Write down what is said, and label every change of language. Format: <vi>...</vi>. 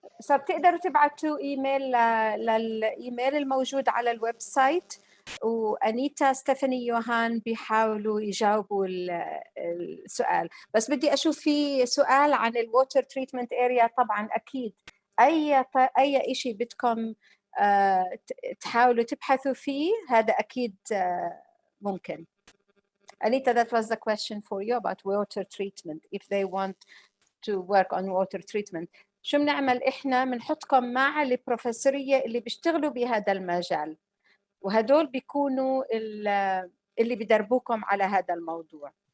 <ar>بتقدروا تبعتوا ايميل للايميل الموجود على الويب سايت، وأنيتا ستيفاني يوهان بيحاولوا يجاوبوا السؤال. بس بدي اشوف في سؤال عن الووتر تريتمنت اريا. طبعا اكيد اي شيء بدكم تحاولوا تبحثوا فيه هذا اكيد ممكن.</ar> <en>Anita, that was the question for you about water treatment. If they want to work on water treatment,</en> <ar>شو بنعمل إحنا؟ بنحطكم مع البروفيسورية اللي بيشتغلوا بهذا المجال، وهدول بيكونوا اللي بيدربوكم على هذا الموضوع.</ar>